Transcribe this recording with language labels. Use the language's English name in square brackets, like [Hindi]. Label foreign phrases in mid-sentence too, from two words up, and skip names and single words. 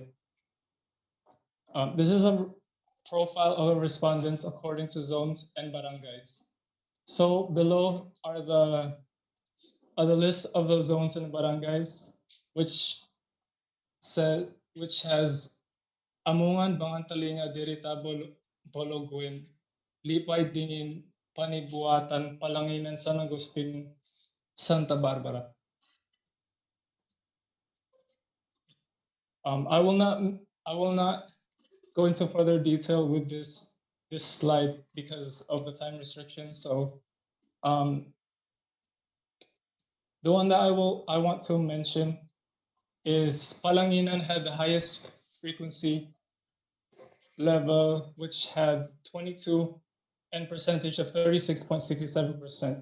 [English] This is a profile of the respondents according to zones and barangays. So below are the list of the zones and barangays, which has Amungan, Bangantalinga, Dirita, Bologuen, Lipay, Dingin, Panibuatan, Palanginan, San Agustin, Santa Barbara. I will not go into further detail with this slide because of the time restrictions. So the one that I want to mention is Palanginan had the highest frequency level, which had 22 and percentage of 36.67%.